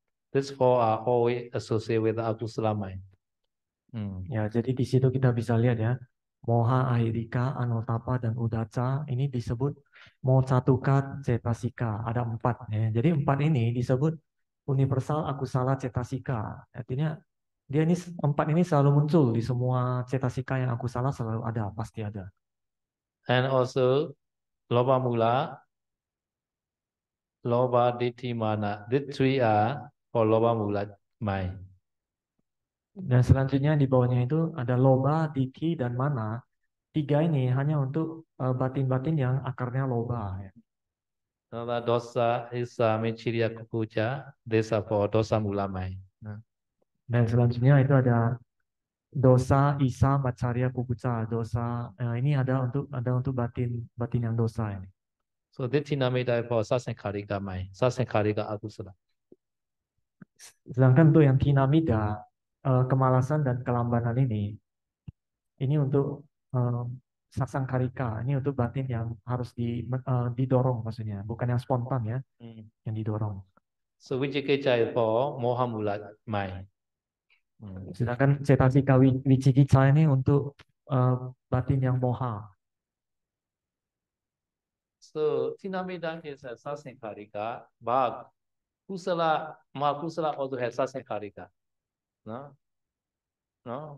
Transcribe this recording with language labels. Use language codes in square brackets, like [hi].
[en] These four are always associated with the akusala mind. [id] Ya, jadi di situ kita bisa lihat ya, moha, ahirika, anotapa, dan udaca ini disebut mochatuka, cetasika. Ada 4 ya. Jadi 4 ini disebut universal akusala cetasika. Artinya dia ini 4 ini selalu muncul di semua cetasika yang akusala, selalu ada, pasti ada. [en] And also loba mula, loba, ditthi, mana. These three are for loba mula mind. [id] Dan selanjutnya di bawahnya itu ada loba, ditthi, dan mana. 3 ini hanya untuk batin-batin yang akarnya loba ya. [en] Dosa, isa, mechiriya, kukuja. These are for dosa mula mind. [id] Dan selanjutnya itu ada dosa, isa, macarya, kukuca, dosa ini ada untuk batin yang dosa ini. [en] So this Tinamida is for Sasankarika mind, Sasankarika Akusala. [id] Sedangkan untuk yang tinamida, kemalasan dan kelambanan ini untuk sasangkarika, ini untuk batin yang harus didorong maksudnya, bukan yang spontan ya, yang didorong. [en] So Vijikecha is for Mohamula mind. [id] Sedangkan cetasika wicikicca ini untuk batin yang moha. [en] So Tinamida is a Sasankarika, but Kusala, Makusala also has Sasankarika. No? No?